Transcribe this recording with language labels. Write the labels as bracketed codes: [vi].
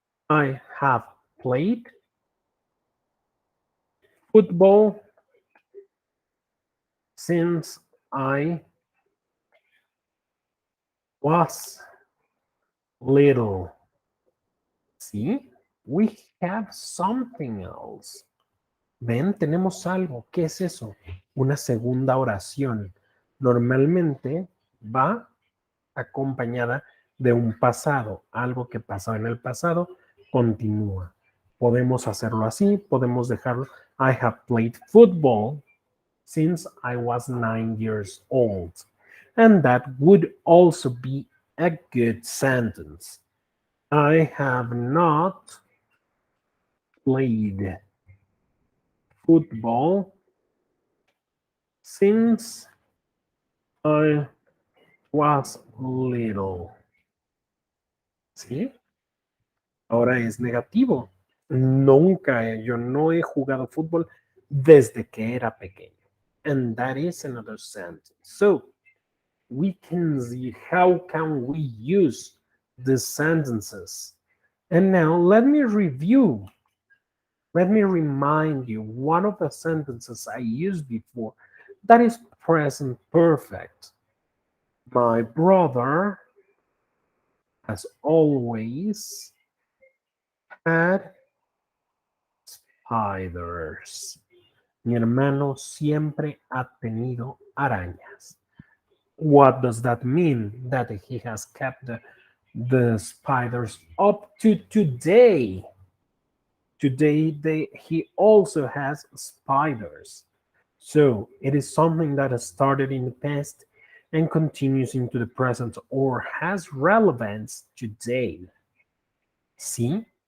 [en] I have played football since I was little. See, we have something else. [es] Ven, tenemos algo. ¿Qué es eso? Una segunda oración. Normalmente va acompañada de un pasado. Algo que pasó en el pasado continúa. Podemos hacerlo así, podemos dejarlo. [en] I have played football since I was 9 years old. And that would also be a good sentence. I have not played football since I was little. [es] ¿Sí? Ahora es negativo. Nunca, yo no he jugado fútbol desde que era pequeño. [en] And that is another sentence. So we can see how can we use these sentences. And now let me review. Let me remind you one of the sentences I used before that is present perfect. My brother has always had spiders. [es] Mi hermano siempre ha tenido arañas. [en] What does that mean? That he has kept the spiders up to today. Today he also has spiders. So it is something that has started in the past and continues into the present or has relevance today. See?